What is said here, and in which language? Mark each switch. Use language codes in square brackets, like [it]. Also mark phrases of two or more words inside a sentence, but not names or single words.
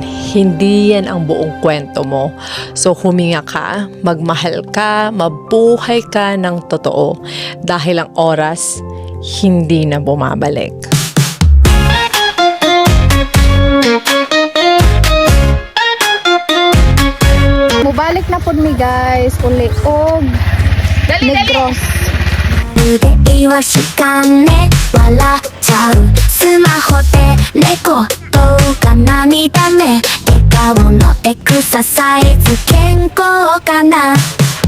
[tl] Hindi yan ang buong kwento mo. So huminga ka, magmahal ka, mabuhay ka ng totoo. Dahil ang oras, hindi na bumabalik. [ceb] Mubalik na po mi guys, uli og Negros. [ja] でいわしかね笑っちゃうスマホでレコ動画涙目笑顔のエクササイズ健康かな